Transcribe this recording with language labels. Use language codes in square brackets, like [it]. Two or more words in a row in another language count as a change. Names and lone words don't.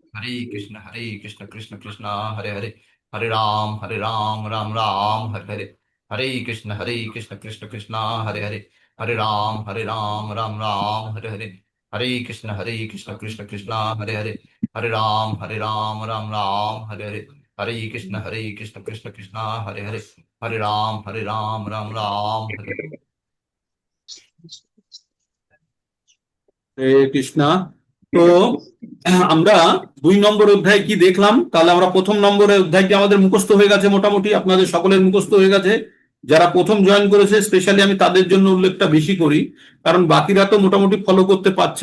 [sa] हरे कृष्ण कृष्ण हरे हरे हरे राम राम राम हरे हरे हरे कृष्ण कृष्ण हरे हरे हरे राम राम हरे हरे हरे कृष्ण कृष्ण कृष्ण हरे हरे हरे राम राम राम हरे हरे हरे कृष्ण कृष्ण कृष्ण हरे हरे हरे राम राम हरे हरे [bn] হরে কৃষ্ণা। তো আমরা 2 নম্বর অধ্যায় কি দেখলাম? তাহলে আমরা 1 নম্বরের অধ্যায়টি আমাদের মুখস্থ হয়ে গেছে, মোটামুটি আপনাদের সকলের মুখস্থ হয়ে গেছে। যারা প্রথম জয়েন করেছে স্পেশালি আমি তাদের জন্য উল্লেখটা বেশি করি, কারণ বাকিরা তো মোটামুটি ফলো করতে পারছে।